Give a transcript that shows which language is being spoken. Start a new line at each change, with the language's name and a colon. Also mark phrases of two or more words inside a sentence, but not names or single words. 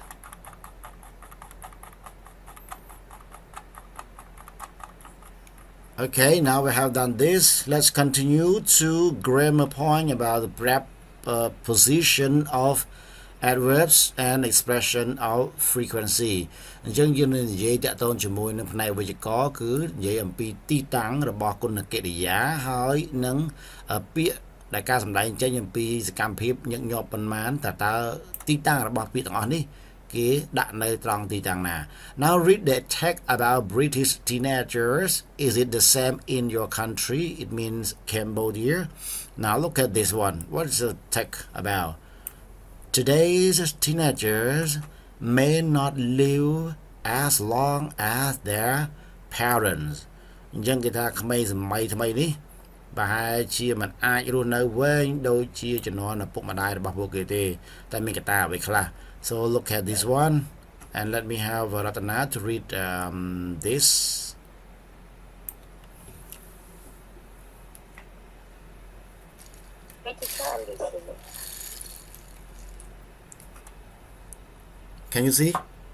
English: Okay, now we have done this. Let's continue to grammar point about the preposition of adverbs and expression of frequency
Khmer: អញ្ចឹងយើងនឹងនិយាយតាក់ទងជាមួយនឹងផ្នែកវេយ្យាករណ៍គឺនិយាយអំពីទីតាំងរបស់គុណកិរិយាហើយនឹងពាក្យដែលការសម្ដែងចេញអំពីសកម្មភាពញឹកញាប់ប៉ុន្មានតើទីតាំងរបស់ពាក្យទាំងអស់នេះគេដាក់នៅត្រង់ទីតាំងណា
English: Now read the text about British teenagers. Is it the same in your country? It means Cambodia. Now look at this one. What is the text about? Today's teenagers may not live as long as their parents.
Khmer: អញ្ចឹងគេថាក្មេងសម័យថ្មីនេះប្រហែលជាមិនអាចរស់នៅវែងដូចជាជំនាន់ឪពុកម្ដាយរបស់ពួកគេទេតែមានកត្តាអ្វីខ្លះ
English: So look at this one and let me have Ratana to read this. Can you see?